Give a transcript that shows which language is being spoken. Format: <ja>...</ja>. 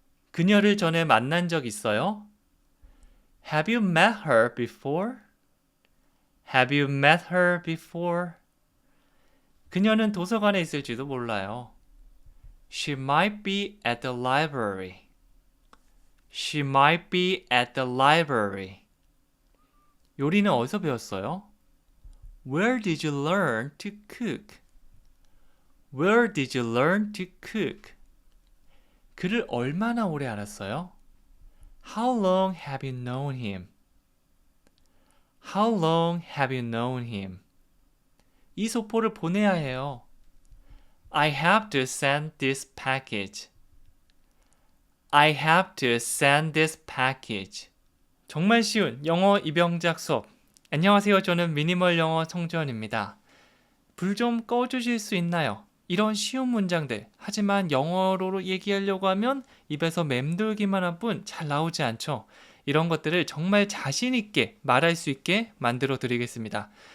<ko>그녀를 전에 만난 적 있어요?</ko> <en>Have you met her before? Have you met her before?</en> <ko>그녀는 도서관에 있을지도 몰라요.</ko> <en>She might be at the library. She might be at the library.</en> <ko>요리는 어디서 배웠어요?</ko> <en>Where did you learn to cook? Where did you learn to cook?</en> <ko>그를 얼마나 오래 알았어요?</ko> <en>How long have you known him? How long have you known him?</en> <ko>이 소포를 보내야 해요.</ko> <en>I have to send this package. I have to send this package.</en> <ko>정말 쉬운 영어 입영작 수업. 안녕하세요. 저는 미니멀 영어 성주원입니다. 불 좀 꺼주실 수 있나요? 이런 쉬운 문장들. 하지만 영어로 얘기하려고 하면 입에서 맴돌기만 한 뿐 잘 나오지 않죠. 이런 것들을 정말 자신 있게 말할 수 있게 만들어 드리겠습니다.</ko>